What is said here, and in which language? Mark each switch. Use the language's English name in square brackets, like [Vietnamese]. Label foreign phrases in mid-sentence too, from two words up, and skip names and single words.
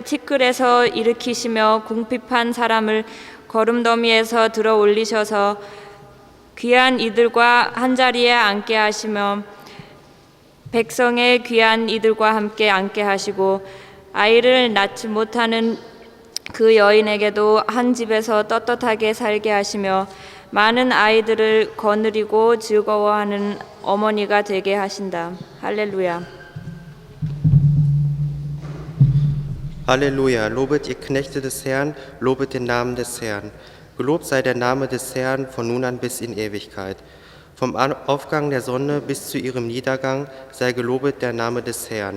[Korean] 티끌에서 일으키시며 궁핍한 사람을 거름더미에서 들어 올리셔서 귀한 이들과 한자리에 앉게 하시며 백성의 귀한 이들과 함께 앉게 하시고 아이를 낳지 못하는 그 여인에게도 한 집에서 떳떳하게 살게 하시며 많은 아이들을 거느리고 즐거워하는 어머니가 되게 하신다. 할렐루야. [German] Halleluja, lobet ihr Knechte des Herrn, lobet den Namen des Herrn. Gelobt sei der Name des Herrn von nun an bis in Ewigkeit. Vom Aufgang der Sonne bis zu ihrem Niedergang sei gelobet der Name des Herrn.